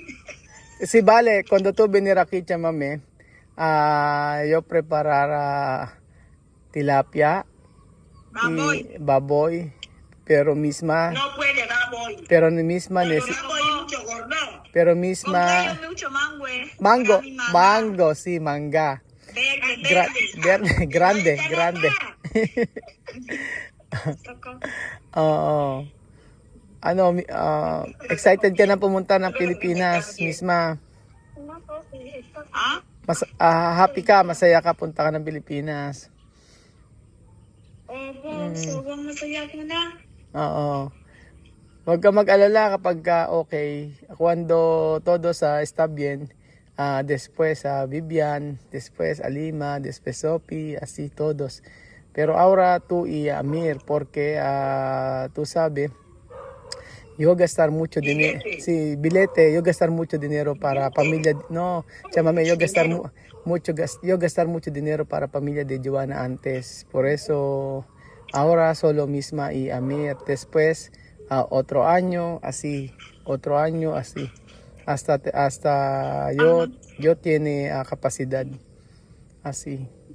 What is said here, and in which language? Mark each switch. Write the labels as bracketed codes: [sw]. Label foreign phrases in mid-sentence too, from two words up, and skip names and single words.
[es] Sí, vale, cuando tú venir aquí, Chamame, yo preparar tilapia y baboy, pero misma, No puede, baboy. pero ni misma, Pero baboy mucho gordo. pero misma, Compré mucho mango. mango, Para mi mamá. mango, sí, manga, Verde. grande. [tl] Oo. Excited ka na pumunta ng Pilipinas, misma. ¿Ah? Happy ka, masaya ka, punta ka ng Pilipinas. Opo, sobrang masaya ko na. Oo. Huwag ka mag-alala kapag okay. [es] Cuando todo está bien, después Vivian, después Alima, después Sophie, así todos. Pero ahora tú y Amir, porque tú sabes, yo gastar mucho dinero, sí, bilete, yo gastar mucho dinero para familia, no, chamame, yo gastar mucho dinero para familia de Joanna antes, por eso ahora solo misma y Amir, después otro año así, hasta yo tiene capacidad así.